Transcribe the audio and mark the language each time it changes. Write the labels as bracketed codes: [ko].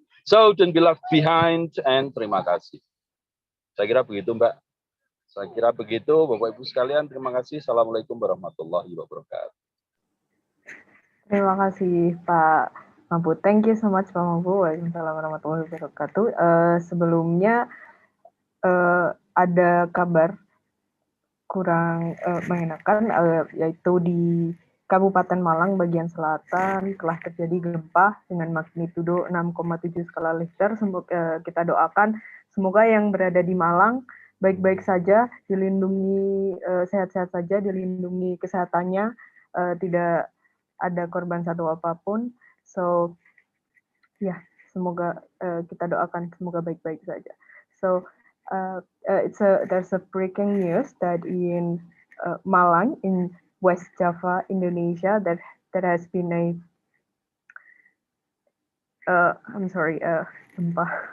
[en] So don't be left behind, and [id] terima kasih. Saya kira begitu, Mbak. Saya kira begitu, Bapak Ibu sekalian. Terima kasih. Assalamualaikum warahmatullahi wabarakatuh. Terima kasih Pak Mampu. [en] Thank you so much Pak Mampu. [id] Waalaikumsalam warahmatullahi wabarakatuh. Sebelumnya ada kabar kurang mengenakan, yaitu di Kabupaten Malang bagian selatan telah terjadi gempa dengan magnitudo 6,7 skala Richter. Kita doakan semoga yang berada di Malang baik-baik saja, dilindungi, sehat-sehat saja, dilindungi kesehatannya, tidak ada korban satu apapun. So ya, semoga kita doakan semoga baik-baik saja. [en] So there's a breaking news that in Malang in West Java, Indonesia, that has been a gempa.